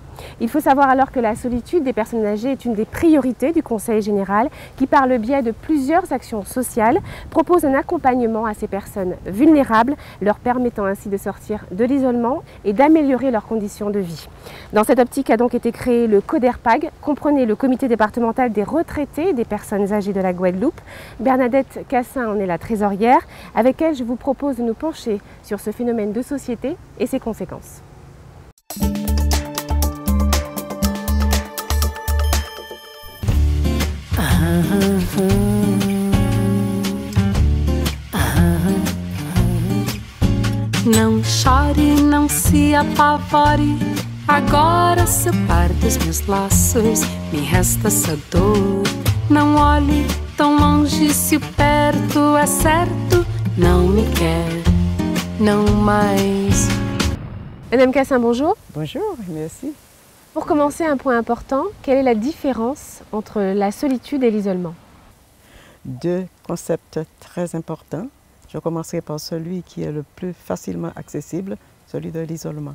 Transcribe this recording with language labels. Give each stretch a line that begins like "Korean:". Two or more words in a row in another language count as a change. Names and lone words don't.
French: Il faut savoir alors que la solitude des personnes âgées est une des priorités du Conseil général qui, par le biais de plusieurs actions sociales, propose un accompagnement à ces personnes vulnérables, leur permettant ainsi de sortir de l'isolement et d'améliorer leurs conditions de vie. Dans cette optique a donc été créé le CODERPAG, comprenez le comité départemental des retraités des personnes âgées de la Guadeloupe. Bernadette Cassin en est la trésorière. Avec elle, je vous propose de nous pencher sur ce phénomène de société et ses conséquences.
Portuguese: Não chore, não se apavore, agora seu par dos meus laços, me resta essa dor. Não olhe tão longe, se o perto é certo, não me quer, não mais.
French: Madame Cassin, bonjour. Bonjour, merci. Pour commencer, un point important, quelle est la différence entre la solitude et l'isolement? Deux concepts très importants. Je commencerai par celui qui est le plus facilement accessible, celui de l'isolement.